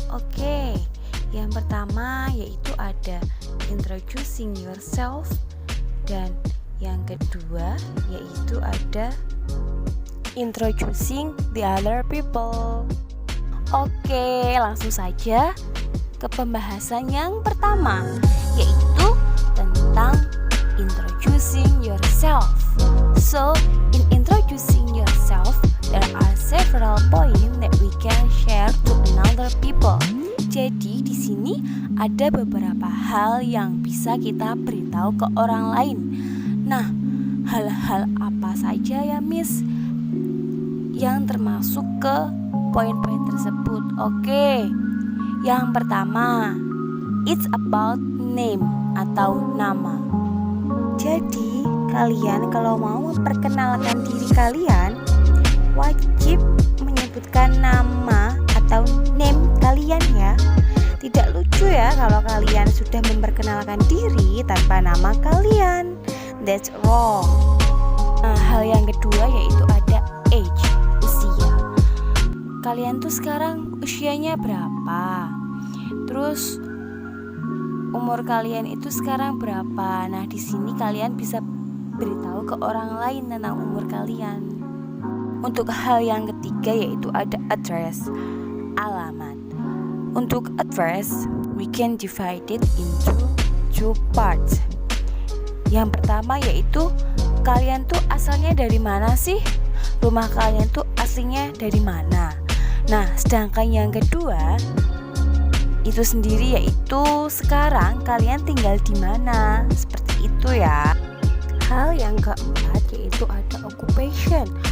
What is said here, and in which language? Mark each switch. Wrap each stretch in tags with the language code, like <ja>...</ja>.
<id>Oke, yang pertama yaitu ada introducing yourself, dan yang kedua yaitu ada introducing the other people. Oke, langsung saja ke pembahasan yang pertama, yaitu tentang introducing yourself.</id> <en>So, in introducing yourself, there are several points that we can share to another people.</en> <id>Jadi di sini ada beberapa hal yang bisa kita beritahu ke orang lain. Nah, hal-hal apa saja ya Miss yang termasuk ke poin-poin tersebut? Oke, yang pertama,</id> <en>it's about name</en> <id>atau nama. Jadi kalian kalau mau memperkenalkan diri kalian wajib menyebutkan nama atau name kalian ya. Tidak lucu ya kalau kalian sudah memperkenalkan diri tanpa nama kalian.</id> <en>That's wrong.</en> <id>Nah, hal yang kedua yaitu ada age, usia. Kalian tuh sekarang usianya berapa? Terus umur kalian itu sekarang berapa? Nah, di sini kalian bisa beritahu ke orang lain tentang umur kalian. Untuk hal yang ketiga yaitu ada address, alamat. Untuk</id> <en>address, we can divide it into two parts.</en> <id>Yang pertama yaitu kalian tuh asalnya dari mana sih? Rumah kalian tuh aslinya dari mana? Nah, sedangkan yang kedua itu sendiri yaitu sekarang kalian tinggal di mana? Seperti itu ya. Hal yang keempat yaitu ada occupation.</id>